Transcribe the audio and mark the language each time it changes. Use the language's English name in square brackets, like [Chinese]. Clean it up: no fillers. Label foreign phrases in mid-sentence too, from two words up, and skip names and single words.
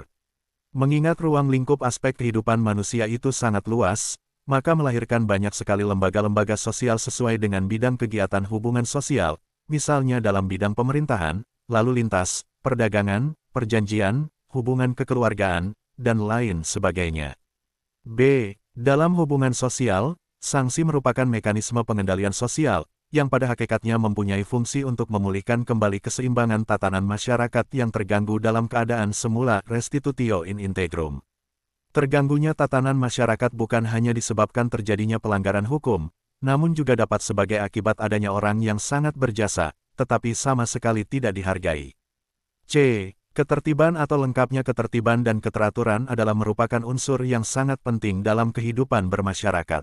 [Indonesian] Mengingat ruang lingkup aspek kehidupan manusia itu sangat luas, maka melahirkan banyak sekali lembaga-lembaga sosial sesuai dengan bidang kegiatan hubungan sosial, misalnya dalam bidang pemerintahan, lalu lintas, perdagangan, perjanjian, hubungan kekeluargaan, dan lain sebagainya. B. Dalam hubungan sosial, sanksi merupakan mekanisme pengendalian sosial, yang pada hakikatnya mempunyai fungsi untuk memulihkan kembali keseimbangan tatanan masyarakat yang terganggu dalam keadaan semula, [Latin] restitutio in integrum. [Indonesian] Terganggunya tatanan masyarakat bukan hanya disebabkan terjadinya pelanggaran hukum, namun juga dapat sebagai akibat adanya orang yang sangat berjasa, tetapi sama sekali tidak dihargai. C. Ketertiban atau lengkapnya ketertiban dan keteraturan adalah merupakan unsur yang sangat penting dalam kehidupan bermasyarakat.